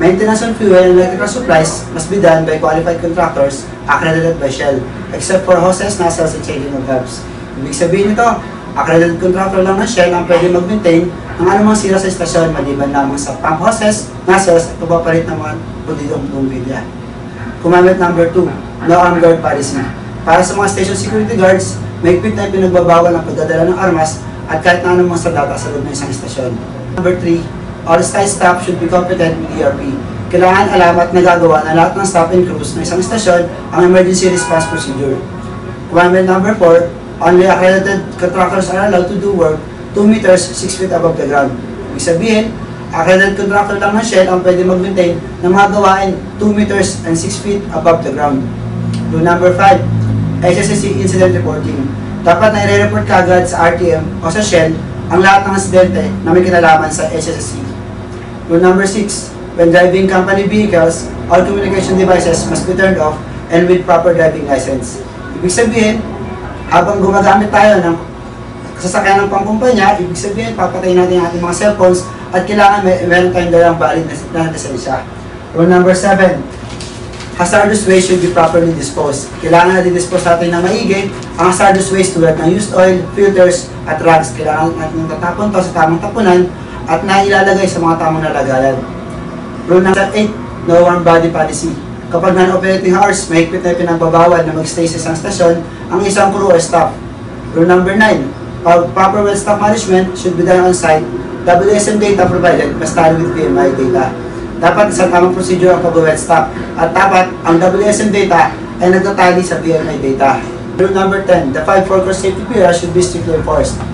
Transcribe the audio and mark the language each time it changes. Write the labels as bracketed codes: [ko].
[en] Maintenance on fuel and electrical supplies must be done by qualified contractors accredited by Shell, except for hoses, nozzles, and changing of valves. [tl] Ibig sabihin nito, accredited contractor lang ng Shell ang pwede mag-maintain ng anumang sira sa istasyon maliban lamang sa pump hoses, nozzles, at pagpapalit ng mga budidong bumbilya. [en] Commandment number 2. No armed guard policy. [tl] Para sa mga station security guards, may higpit na pinagbabawal ang pagdadala ng armas at kahit na anumang sandata sa loob ng isang istasyon. [en] Number 3. All site staff should be competent with ERP. [tl] Kailangan alam at nagagawa na lahat ng staff and crews ng isang istasyon ang emergency response procedure. [en] Commandment number 4, only accredited contractors are allowed to do work 2 meters 6 feet above the ground. [tl] Ibig sabihin, accredited contractor lang ng Shell ang pwede mag-maintain ng mga gawain 2 meters and 6 feet above the ground. [en] Rule number 5, SSC incident reporting. [tl] Dapat na i-report kagad sa RTM o sa Shell ang lahat ng insidente na may kinalaman sa SSC. [en] Rule number 6, when driving company vehicles, all communication devices must be turned off and with proper driving license. [tl] Ibig sabihin, habang gumagamit tayo ng sasakyan ng pangkumpanya, ibig sabihin, papatayin natin ang ating mga cellphones at kailangan meron tayong dalang valid na lisensya. [en] Rule number 7, hazardous waste should be properly disposed. [tl] Kailangan natin dispose natin ng maigi ang hazardous waste tulad ng used oil, filters, at rags. Kailangan natin tatapon to sa tamang tapunan at nailalagay sa mga tamang nalagayan. [en] Rule number 8, no warm body policy. [tl] Kapag non-operating hours, may higpit na pinagbabawal na mag-stay sa isang stasyon ang isang crew or staff. [en] Rule number 9, proper well staff management should be done on site. WSM data provided must tally with PMI data. [tl] Dapat sa tamang procedure ang pag-well staff at dapat ang WSM data ay nagtatali sa PMI data. [en] Rule number 10, the 5 worker safety pillars should be strictly enforced.